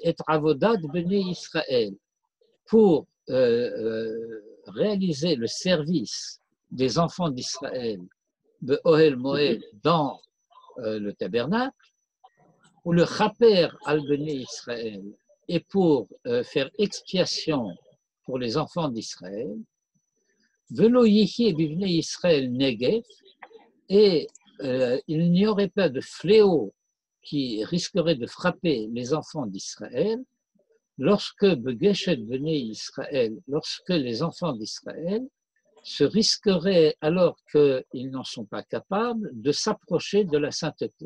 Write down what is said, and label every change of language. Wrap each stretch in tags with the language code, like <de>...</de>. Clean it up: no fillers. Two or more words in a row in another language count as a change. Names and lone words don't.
<fr>et</fr> <he>עבודת בני ישראל,</he> <fr>pour réaliser le service des enfants d'Israël de</fr> <he>אהל מועד</he> <fr>dans le tabernacle, ou le</fr> <he>כפר על בני ישראל,</he> <fr>et pour faire expiation pour les enfants d'Israël,</fr> <he>ולא יהיה בבני ישראל נגף,</he> <fr>et il n'y aurait pas de fléau qui risquerait de frapper les enfants d'Israël lorsque</fr> <he>בגשת בני ישראל,</he> <fr>lorsque les enfants d'Israël se risqueraient, alors qu'ils n'en sont pas capables, de s'approcher de la sainteté.</fr>